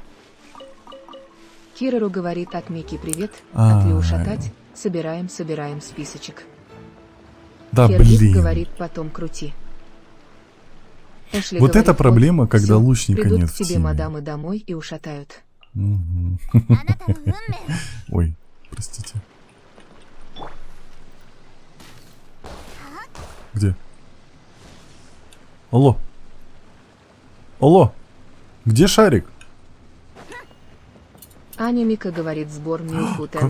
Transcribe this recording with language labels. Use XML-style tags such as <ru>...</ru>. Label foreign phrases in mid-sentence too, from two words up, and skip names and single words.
<ru>Кирару говорит от Мики привет, А, от Ли ушатать, собираем списочек. Да, Керлиф блин. говорит, потом крути. Эшли Вот говорит, это проблема, когда всё, лучника придут нет к в тебе теме. мадамы домой и ушатают. Мгм.</ru> <ja>あなたの運命は</ja> <ru>Ой, простите. Где? Алло. Алло, где шарик? Аня Мика говорит сбор Милфу Тенры</ru>